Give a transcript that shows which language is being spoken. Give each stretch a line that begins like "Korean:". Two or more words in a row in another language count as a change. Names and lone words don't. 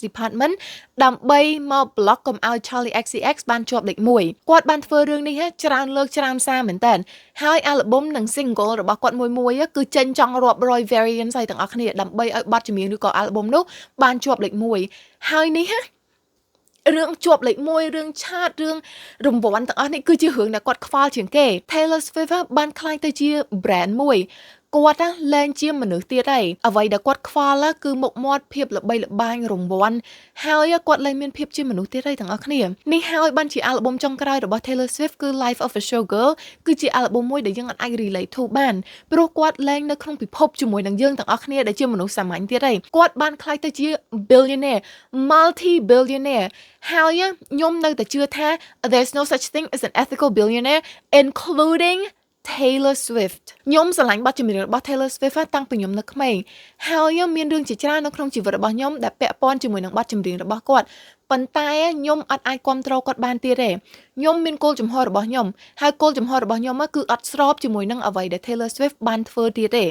Khmer: Department ដើម្បីមក block កុំឲ្យ Charlie XCX បានជាប់លេខ1គាត់បានធ្វើរឿងនេះច្រើនលើកច្រើនសារមែនតើហើយ album និង single របស់គាត់មួយគឺចេញចង់រាប់រយ variants ឲ្យទាំងអស់គ្នាដើម្បីឲ្យបទចម្រៀងឬក៏ album នោះបានជាប់លេខ1ហើយនេះរឿងជាប់លេខ1រឿងឆាតរឿងរង្វាន់ទាំងអស់នេះគឺជារឿងដែលគាត់ខ្វល់ជាងគេ Taylor Swift បានខ្លាយទៅជា brand មួយគាត់លែងជាមនុស្សទៀតហើយអ្វី ដែលគាត់ខ្វល់គឺមុខមាត់ភាពល្បីល្បាញរង្វាន់ហើយគាត់លែងមានភាពជាមនុស្សទៀតហើយទាំងអស់គ្នានេះហើយបានជា album ចុងក្រោយរបស់ Taylor Swift គឺ Life of a Showgirl គឺជា album មួយដែលយើងអាច
English: relate to
Khmer: បានព្រោះគាត់លែងនៅក្នុងពិភពជាមួយនឹងយើងទាំងអស់គ្នាដែលជាមនុស្សសាមញ្ញទៀតហើយគាត់បាន ខ្លាយទៅជា
English: billionaire multi billionaire
Khmer: ហើយខ្ញុំនៅតែជឿថា
English: there's no such thing as an ethical billionaire
Khmer: including Taylor Swift ខ្ញុំស្រឡាញ់បទចម្រៀងរបស់ Taylor Swift តាំងពីខ្ញុំនៅក្មេងហើយមានរឿងជាច្រើននៅក្នុងជីវិតរបស់ខ្ញុំដែលពាក់ព័ន្ធជាមួយនឹងបទចម្រៀង របស់គាត់ប៉ុន្តែខ្ញុំអត់អាចគ្រប់គ្រងគាត់បានទៀតទេខ្ញុំមានគោលចំហរបស់ខ្ញុំហើយគោលចំហរបស់ខ្ញុំគឺអត់ស្របជាមួយនឹងអ្វីដែល Taylor Swift បានធ្វើទៀតទេ